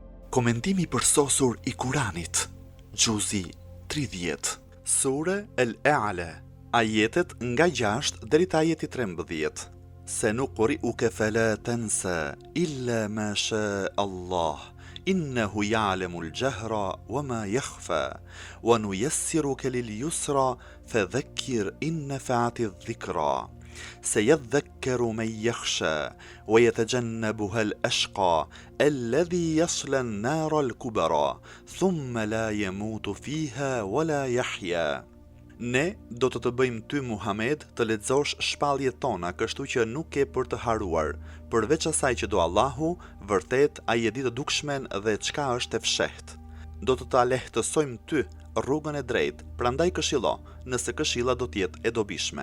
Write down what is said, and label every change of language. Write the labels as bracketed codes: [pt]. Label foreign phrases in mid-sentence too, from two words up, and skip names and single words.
[sq] Komentimi përsosur i Kuranit, Gjuzi 30, Sure El-E'ala, ajetet nga 6 deri te ajeti 13. [ar] سنقرئك فلا تنسى إلا ما شاء الله إنه يعلم الجهر وما يخفى ونيسرك لليسرى فذكر إن نفعت الذكرى. سيذكر من يخشى ويتجنبها الأشقى الذي يصلى النار الكبرى ثم لا يموت فيها ولا يحيا. [sq] Ne do të bëjmë ty Muhammed të lexosh shpalljet tona, kështu që nuk ke për të haruar, përveç asaj që do Allahu, vërtet ai e di të dukshmen dhe çka është e fshehtë. Do të ta lehtësojmë ty rrugën e drejtë, prandaj këshillo, nëse këshilla do të jetë e dobishme.